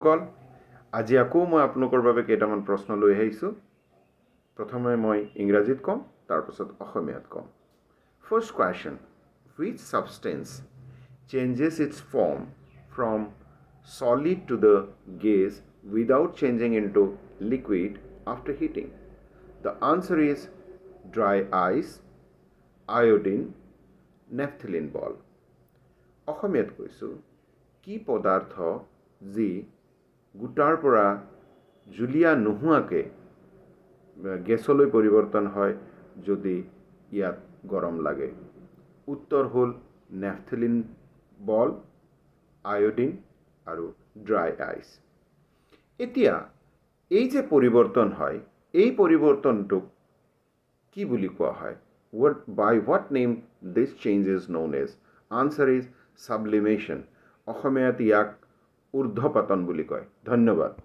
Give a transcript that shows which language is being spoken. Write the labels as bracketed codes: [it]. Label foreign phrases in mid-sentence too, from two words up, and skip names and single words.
[as] কল আজি আকৌ মই আপোনালোকৰ বাবে কেইটামান প্ৰশ্ন লৈ আহিছোঁ। প্ৰথমে মই ইংৰাজীত ক'ম, তাৰপিছত অসমীয়াত ক'ম। [en] first question, which substance changes its form from solid to the gas without changing into liquid after heating? The answer is dry ice, iodine, naphthalene ball. [as] অসমীয়াত কৈছোঁ, কি পদাৰ্থ যি গোটাৰ পৰা জুলীয়া নোহোৱাকৈ গেছলৈ পৰিৱৰ্তন হয় যদি ইয়াত গৰম লাগে? উত্তৰ হ'ল [en] naphthalene ball, [as] আয়োডিন আৰু [en] dry ice. [as] এতিয়া এই যে পৰিৱৰ্তন হয়, এই পৰিৱৰ্তনটোক কি বুলি কোৱা হয়? [en] By what name this change is known as? Answer is sublimation. [as] অসমীয়াত ইয়াক ঊৰ্ধ্বপতন বুলি কয়। ধন্যবাদ।